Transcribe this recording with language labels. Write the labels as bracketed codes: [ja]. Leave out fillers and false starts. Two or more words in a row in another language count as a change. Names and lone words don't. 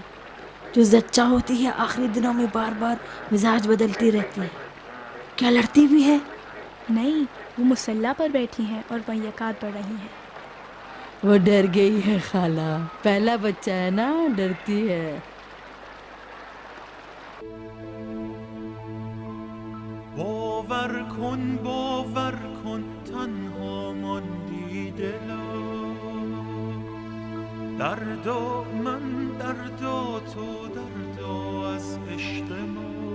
[ur] جو زچہ ہوتی ہے آخری دنوں میں بار بار مزاج بدلتی رہتی ہے. کیا لڑتی بھی ہے؟ نہیں، وہ مصلی پر بیٹھی ہیں اور وہیں یکات پڑھ رہی ہیں. وہ ڈر گئی ہے خالہ. پہلا بچہ ہے نا، ڈرتی ہے. [fa] باور کن تنها ماندی دلا. درد و من درد و تو درد و از عشق ما.